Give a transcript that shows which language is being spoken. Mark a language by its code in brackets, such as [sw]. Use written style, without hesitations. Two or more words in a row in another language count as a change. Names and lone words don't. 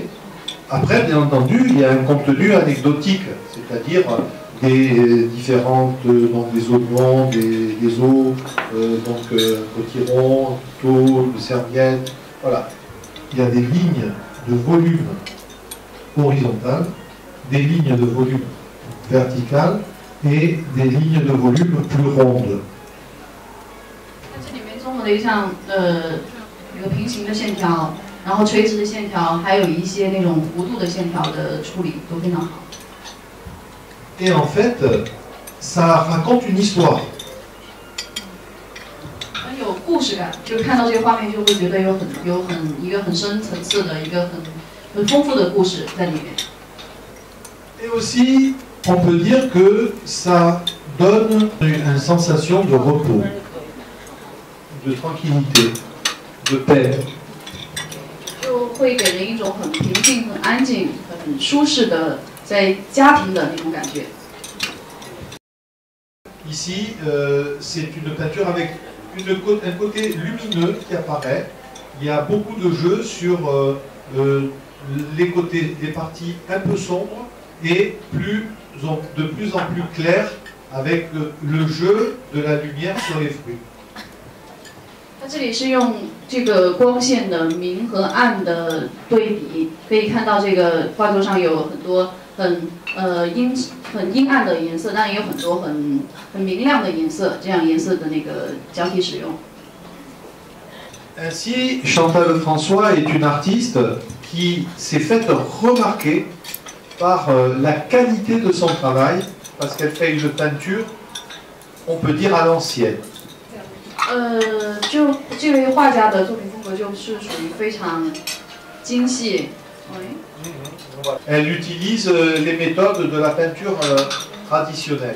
[fr] Après, bien entendu, il y a un contenu anecdotique, c'est-à-dire des différentes, donc des oignons, des os, potirons, tôles, serviettes, voilà. Il y a des lignes de volume horizontales, des lignes de volume verticales et des lignes de volume plus rondes. [zh] 这里面综合了一项一个平行的线条。然后垂直的线条，还有一些那种弧度的线条的处理都非常好。 [fr] Et en fait, ça raconte une histoire. [zh] 很有故事感，就看到这个画面就会觉得有一个很深层次的一个很丰富的故事在里面。 [fr] Et aussi, on peut dire que ça donne une sensation de repos, de tranquillité, de paix. [zh] 就会给人一种很平静、很安静、很舒适的在家庭的那种感觉。 [fr] Ici, c'est une peinture avec un côté lumineux qui apparaît. Il y a beaucoup de jeux sur les côtés, des parties un peu sombres et de plus en plus claires avec le jeu de la lumière sur les fruits. [zh] 它这里是用这个光线的明和暗的对比，可以看到这个画作上有很多很阴暗的颜色，但也有很多很明亮的颜色，这样颜色的那个交替使用。 [fr] Ainsi, Chantal François est une artiste qui s'est faite remarquer par la qualité de son travail, parce qu'elle fait une peinture, on peut dire à l'ancienne. [zh] 就这位画家的作品风格就是属于非常精细。 [fr] Elle utilise les méthodes de la peinture traditionnelle.